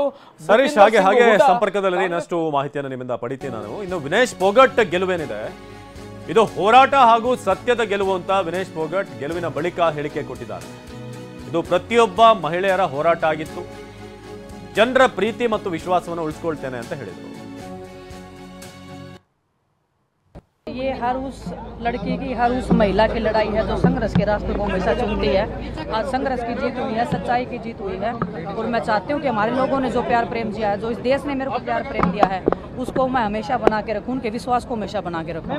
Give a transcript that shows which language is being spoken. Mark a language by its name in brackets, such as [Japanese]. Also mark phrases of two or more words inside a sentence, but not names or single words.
[Kannada] ಸರೀಶ್, ಹಾಗೆ ಸಂಪರ್ಕದಲ್ಲಿ ಇನ್ನಷ್ಟು ಮಾಹಿತಿಯನ್ನು ನಿಮ್ಮಿಂದ ಪಡಿತೀನಿ ನಾನು. ಇನ್ನು ವಿನೇಶ್ ಫೋಗಟ್ ಗೆಲುವೇನಿದೆ, ಇದು ಹೋರಾಟ ಹಾಗೂ ಸತ್ಯದ ಗೆಲುವು ಅಂತ ವಿನೇಶ್ ಫೋಗಟ್ ಗೆಲುವಿನ ಬಳಿಕ ಹೇಳಿಕೆ ಕೊಟ್ಟಿದ್ದಾರೆ. ಇದು ಪ್ರತಿಯೊಬ್ಬ ಮಹಿಳೆಯರ ಹೋರಾಟ ಆಗಿತ್ತು, ಜನರ ಪ್ರೀತಿ ಮತ್ತು ವಿಶ್ವಾಸವನ್ನು ಉಳಿಸಿಕೊಳ್ತೇನೆ ಅಂತ ಹೇಳಿದರು. [Hindi] ये हर उस लड़की की, हर उस महिला की लड़ाई है जो संघर्ष के रास्ते को हमेशा चुनती है। आज संघर्ष की जीत हुई है, सच्चाई की जीत हुई है। और मैं चाहती हूँ कि हमारे लोगों ने जो प्यार प्रेम दिया है, जो इस देश ने मेरे को प्यार प्रेम दिया है, उसको मैं हमेशा बना के रखूँ, उनके विश्वास को हमेशा बना के रखूँ।